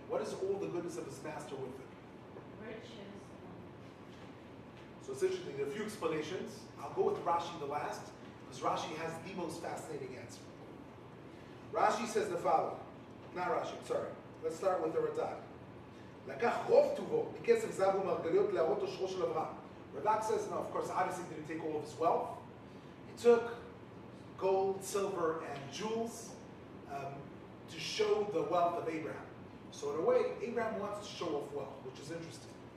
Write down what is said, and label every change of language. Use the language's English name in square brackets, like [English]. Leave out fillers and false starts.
[English] What is all the goodness of his master with him? Riches. So it's interesting. There are a few explanations. I'll go with Rashi the last, because Rashi has the most fascinating answer. Rashi says the following. Not Rashi, sorry. Let's start with the Radak. [Hebrew] לקח רוב טובו מכסף זהב ומרגליות להראות עושרו של אברהם. [English] Radak says, no, of course, obviously he didn't take all of his wealth. He took gold, silver, and jewels to show the wealth of Abraham. So in a way, Abraham wants to show off wealth, which is interesting.